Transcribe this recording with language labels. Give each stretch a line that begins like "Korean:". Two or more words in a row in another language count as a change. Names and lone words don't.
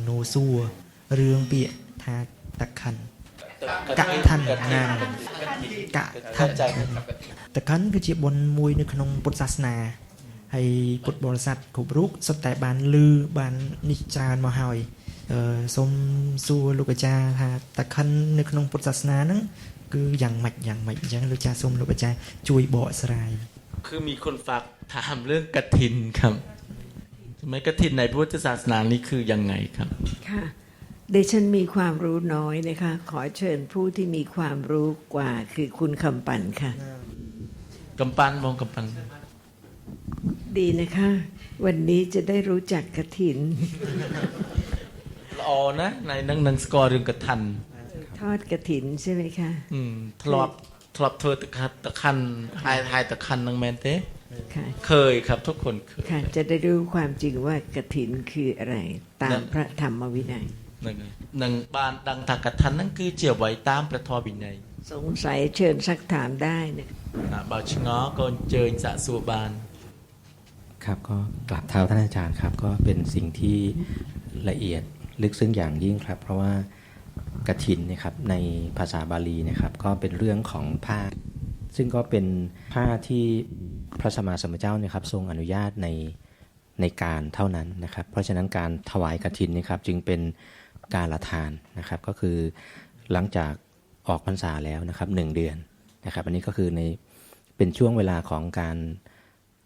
Khmer: ណួរសួររឿងពាក្យថាតក្កិនកឋិនណាកឋិនតក្កិនគឺជាបុណ្យមួយនៅក្នុងពុទ្ធសាសនាហើយពុទ្ធបរិស័ទគ្រប់រូបសុទ្ធតែបានឮបាននេះច្រើនមកហើយសូមសួរលោកអាចារ្យថាតក្កិននៅក្នុងពុទ្ធសាសនាហ្នឹងគឺយ៉ាងម៉េចអញ្ចឹងលោកអាចារ្យសូមលោកអាចារ្យជួយបកស្រាយ
Thai: คือมีคนฝากถามเรื่องกฐินครับทำไมกฐินในพุทธศาสนานี่คือยังไงครับ ค่ะดิฉันมีความรู้น้อยนะคะขอเชิญผู้ที่มีความรู้กว่าคือคุณคำปั่นค่ะ กำปั้นมองกำปั้น ดีนะคะ วันนี้จะได้รู้จักกฐิน
Khmer: ល្អណាស់ในនឹងស្គាល់រឿងកឋិន
Thai: ทอดกฐินใช่ไหมคะ
Khmer: ធ្លាប់ធ្វើតក្កិនហើយតក្កិននឹងមែនទេ
Thai: ค่ะ เคยครับทุกคนเคย ค่ะจะได้รู้ความจริงว่ากฐินคืออะไรตามพระธรรมวินัย
Khmer: នឹងបានដឹងថាកឋិនហ្នឹងគឺជាអ្វីតាមព្រះធម៌វិន័យ
Thai: สงสัยเชิญซักถามได้นะ
Khmer: បើឆ្ងល់ក៏អញ្ជើញសាកសួរបាន
Thai: ครับก็กราบเท้าท่านอาจารย์ครับก็เป็นสิ่งที่ละเอียดลึกซึ้งอย่างยิ่งครับ เพราะว่าก ฐินนะครับในภาษาบาลีนะครับก็เป็นเรื่องของผ้าซึ่งก็เป็นผ้าที่พระสัมมาสัมพุทธเจ้านะครับทรงอนุญาตในการเท่านั้นนะครับเพราะฉะนั้นการถวายกฐินนะครับจึงเป็นการละทานนะครับก็คือหลังจากออกพรรษาแล้วนะครับ1 เดือนนะครับอันนี้ก็คือเป็นช่วงเวลาของการ